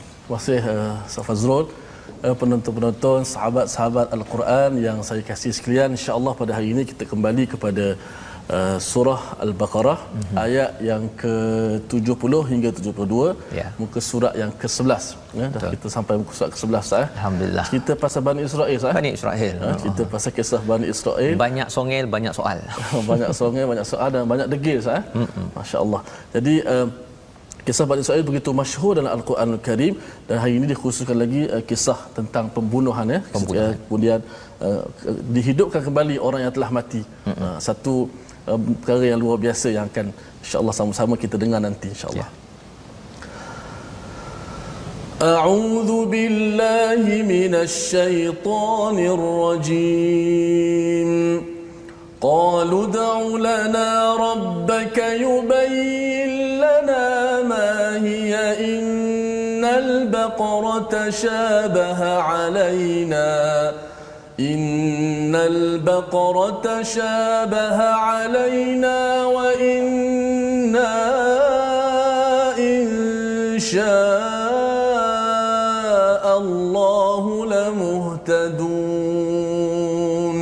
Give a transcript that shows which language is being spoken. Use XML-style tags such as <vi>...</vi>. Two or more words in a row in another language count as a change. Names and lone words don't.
<ms>Terima kasih Ustaz Fazrul. Penonton-penonton, sahabat-sahabat Al-Quran yang saya kasih sekalian, insya-Allah pada hari ini kita kembali kepada surah Al-Baqarah ayat yang ke-70 hingga 72, ya. Muka surat yang ke-11, ya. Dah kita sampai muka surat ke-11 Alhamdulillah. Cerita pasal Bani Israel Bani Israel. Cerita pasal kisah Bani Israel. Banyak songel, banyak soal. Banyak songel, banyak soal dan banyak degil Masya-Allah. Jadi kisah Bani Israel begitu masyhur dalam Al-Quran Al-Karim, dan hari ini dikhususkan lagi kisah tentang pembunuhan, ya. Kemudian dihidupkan kembali orang yang telah mati. Satu perkara yang luar biasa yang akan insya-Allah sama-sama kita dengar nanti insya-Allah.</ms> <ar>أعوذ بالله من الشيطان الرجيم. قالوا ادع لنا ربك يبين لنا ما هي إن البقرة شابه علينا وإنا إن شاء الله لمهتدون.</ar>